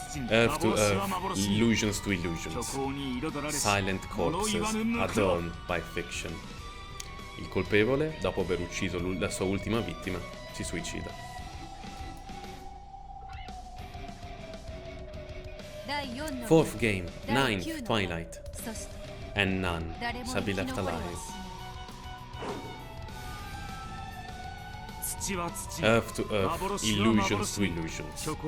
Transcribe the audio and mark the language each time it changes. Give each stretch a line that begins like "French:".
English: Earth to earth, illusions to illusions. Silent corpses adorned by fiction.
Italian: Il colpevole, dopo aver ucciso la sua ultima vittima, si suicida.
English: Fourth game, ninth Twilight. And none shall be left alive. Earth to earth, illusions to illusions.